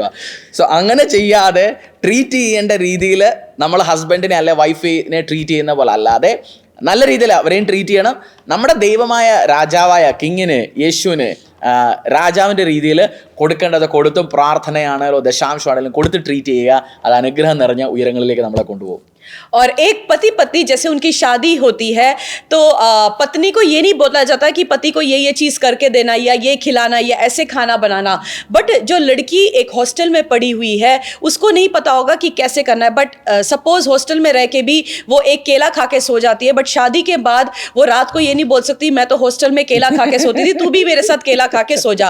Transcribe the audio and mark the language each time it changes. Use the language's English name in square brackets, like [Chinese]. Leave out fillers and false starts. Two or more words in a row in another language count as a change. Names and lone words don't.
[Malayalam] സോ അങ്ങനെ ചെയ്യാതെ ട്രീറ്റ് ചെയ്യേണ്ട രീതിയിൽ നമ്മൾ ഹസ്ബൻഡിനെ അല്ലെ വൈഫിനെ ട്രീറ്റ് ചെയ്യുന്ന പോലെ അല്ലാതെ നല്ല രീതിയിൽ അവരെയും ട്രീറ്റ് ചെയ്യണം. നമ്മുടെ ദൈവമായ രാജാവായ കിങ്ങിന്, യേശുവിന് രാജാവിൻ്റെ രീതിയിൽ കൊടുക്കേണ്ടത് കൊടുത്തും, പ്രാർത്ഥനയാണെങ്കിലും ദശാംശമാണെങ്കിലും കൊടുത്ത് ട്രീറ്റ് ചെയ്യുക. അത് അനുഗ്രഹം നിറഞ്ഞ ഉയരങ്ങളിലേക്ക് നമ്മളെ കൊണ്ടുപോകും. [Hindi] और एक पति पत्नी जैसे उनकी शादी होती है तो पत्नी को ये नहीं बोला जाता कि पति को ये चीज़ करके देना या ये खिलाना या ऐसे खाना बनाना. बट जो लड़की एक हॉस्टल में पड़ी हुई है उसको नहीं पता होगा कि कैसे करना है. [English] but suppose [Hindi] हॉस्टल में रह के भी वो एक केला खा के सो जाती है, बट शादी के बाद वो रात को ये नहीं बोल सकती मैं तो हॉस्टल में केला खा के सोती थी, तू भी मेरे साथ केला खा के सो जा.